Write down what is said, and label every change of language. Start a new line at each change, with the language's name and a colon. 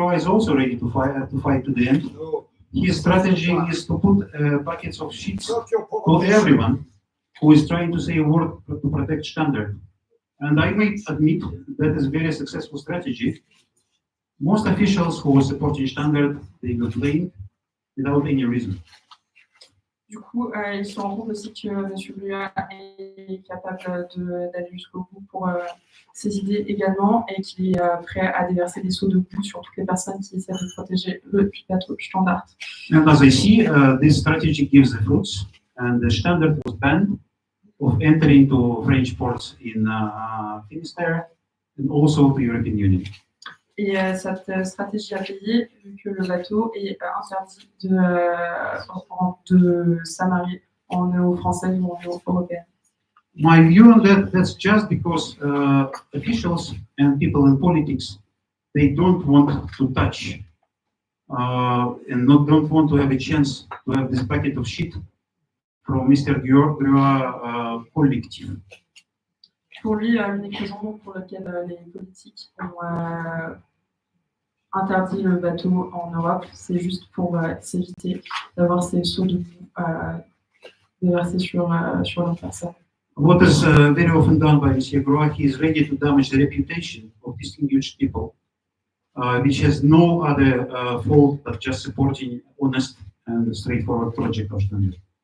English: Groa is also ready to fight to the end. His strategy is to put buckets of sheets to everyone who is trying to say a word to protect Shtandart. And I may admit that is a very successful strategy. Most officials who are supporting Shtandart, they got blamed without any reason.
French: Du coup, il se rend compte aussi que M. Blua est capable d'aller jusqu'au bout pour ses idées également et qu'il est prêt à déverser des seaux de boue sur toutes les personnes qui essaient de protéger le bateau Shtandart.
English: And as I see, this strategy gives the fruits, and the Shtandart was banned of entering to French ports in Finistère and also the European Union.
French: Et cette stratégie a payé vu que le bateau est interdit de s'amarrer en eau française ou en eau européenne.
English: My view on that's just because officials and people in politics, they don't want to touch and don't want to have a chance to have this packet of shit from Mr. Grua collective.
French: Pour lui, l'unique raison pour laquelle les politiques ont interdit le bateau en Europe, c'est juste pour s'éviter d'avoir ces seaux de boue déversés sur leur personne.
English: What is very often done by Monsieur Groa, he is ready to damage the reputation of distinguished people, which has no other fault but just supporting honest and straightforward project of Shtandart.